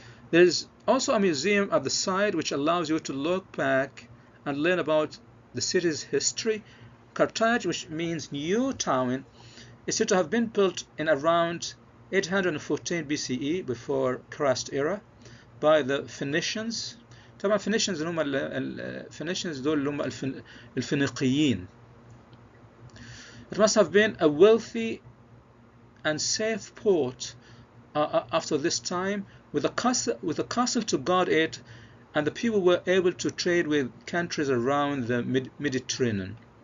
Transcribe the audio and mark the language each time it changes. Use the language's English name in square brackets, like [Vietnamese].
[English] There is also a museum at the site which allows you to look back and learn about the city's history. Carthage, which means new town, is said to have been built in around 814 BCE, before Christ era, by the Phoenicians. [Arabic] طبعا Phoenicians هم Phoenicians دول اللي هم الفينيقيين. [English] It must have been a wealthy and safe port after this time, with a castle to guard it, and the people were able to trade with countries around the Mediterranean.